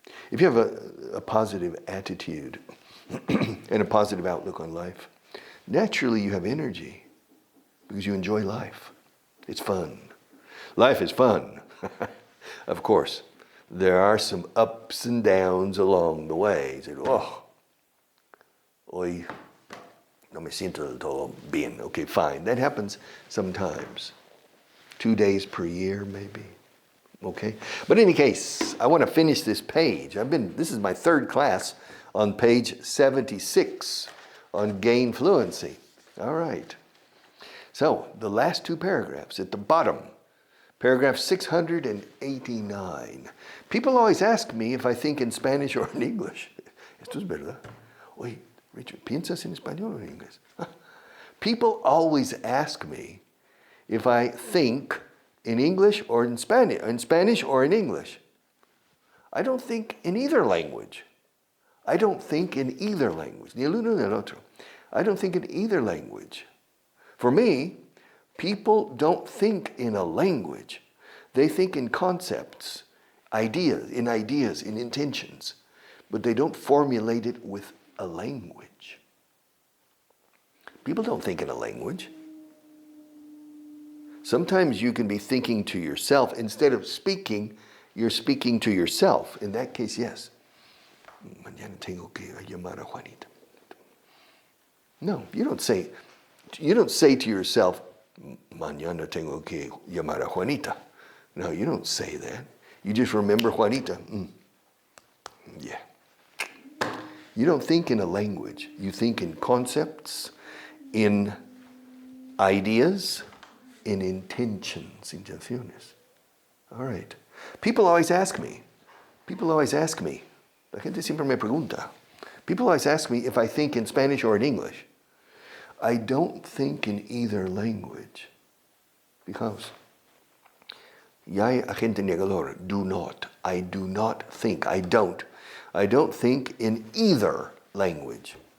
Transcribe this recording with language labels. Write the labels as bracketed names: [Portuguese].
[English] If you have a positive attitude and a positive outlook on life, naturally you have energy because you enjoy life. It's fun. Life is fun. Of course, there are some ups and downs along the way. [Spanish] Hoy no me siento del todo bien. [English] Okay, fine. That happens sometimes. 2 days per year, maybe. Okay? But in any case, I want to finish this page. This is my third class on page 76 on gain fluency. All right. So, the last two paragraphs at the bottom, paragraph 689. People always ask me if I think in Spanish or in English. [Spanish] Esto es verdad. Oye, Richard, ¿piensas en español o en inglés? [English] People always ask me if I think in English or in Spanish or in English. I don't think in either language. I don't think in either language. [Spanish] Ni el uno ni el otro. [English] I don't think in either language. For me, people don't think in a language. They think in concepts, ideas, in intentions, but they don't formulate it with a language. People don't think in a language. Sometimes you can be thinking to yourself. Instead of speaking, you're speaking to yourself. In that case, yes. [Spanish] Mañana tengo que llamar a Juanita. [English] No, you don't say to yourself, [Spanish] mañana tengo que llamar a Juanita. [English] No, you don't say that. You just remember Juanita. Yeah. You don't think in a language. You think in concepts, in ideas, in intenciones. All right. People always ask me. [Spanish] La gente siempre me pregunta. [English] People always ask me if I think in Spanish or in English. I don't think in either language. Because [Spanish] ya hay agente negador. [English] Do not. I do not think. I don't think in either language.